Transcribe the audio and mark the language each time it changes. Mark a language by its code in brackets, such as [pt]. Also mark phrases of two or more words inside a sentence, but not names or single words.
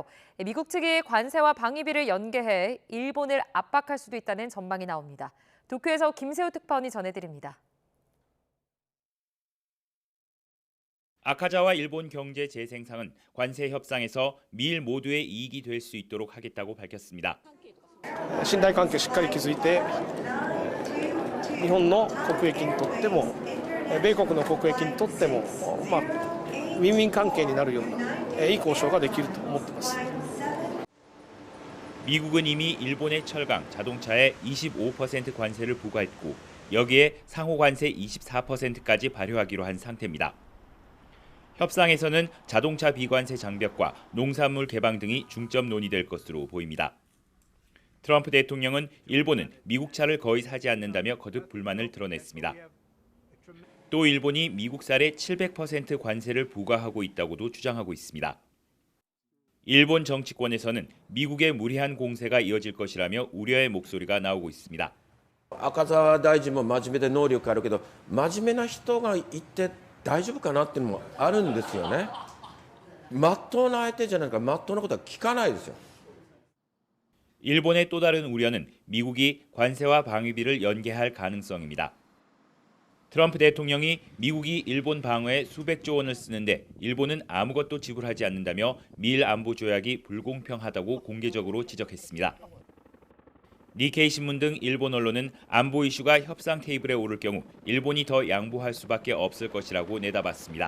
[ko] 미국 측이 관세와 방위비를 연계해 일본을 압박할 수도 있다는 전망이 나옵니다. 도쿄에서 김세우 특파원이 전해드립니다. 아카자와 일본 경제 재생상은 관세 협상에서 미일 모두의 이익이 될 수 있도록 하겠다고 밝혔습니다. [ja] 信頼関係をしっかり築いて日本の国益にとっても米国の国益にとってもウィンウィン関係になるようないい交渉ができると思っています。 [ko] 미국은 이미 일본의 철강, 자동차에 25% 관세를 부과했고 여기에 상호 관세 24%까지 발효하기로 한 상태입니다. 협상에서는 자동차 비관세 장벽과 농산물 개방 등이 중점 논의될 것으로 보입니다. 트럼프 대통령은 일본은 미국 차를 거의 사지 않는다며 거듭 불만을 드러냈습니다. 또 일본이 미국쌀에 700% 관세를 부과하고 있다고도 주장하고 있습니다. 일본 정치권에서는 미국의 무리한 공세가 이어질 것이라며 우려의 목소리가 나오고 있습니다. [ja] 赤澤大臣も真面目で能力あるけど真面目な人がいて大丈夫かなっていうのもあるんですよね。真っ当な相手じゃないから真っ当なことは聞かないですよ。 [ko] 일본의 또 다른 우려는 미국이 관세와 방위비를 연계할 가능성입니다. 트럼프 대통령이 미국이 일본 방어에 수백조 원을 쓰는데 일본은 아무것도 지불하지 않는다며 미일 안보 조약이 불공평하다고 공개적으로 지적했습니다. 니케이 신문 등 일본 언론은 안보 이슈가 협상 테이블에 오를 경우 일본이 더 양보할 수밖에 없을 것이라고 내다봤습니다.